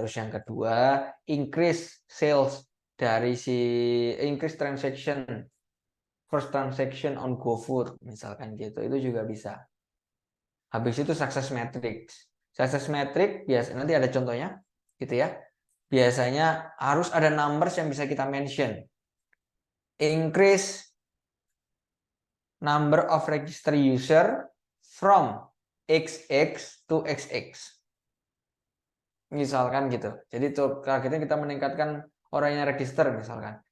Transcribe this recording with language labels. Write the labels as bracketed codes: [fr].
[id] Terus yang kedua, [en] increase sales [id] dari [en] increase transaction, first transaction on GoFood [id] misalkan gitu. Itu juga bisa. Habis itu success metrics. Success metric biasa nanti ada contohnya gitu ya. Biasanya harus ada numbers yang bisa kita mention. [en] Increase number of register user from XX to XX. [id] Misalkan gitu. Jadi targetnya kita meningkatkan orang yang register misalkan.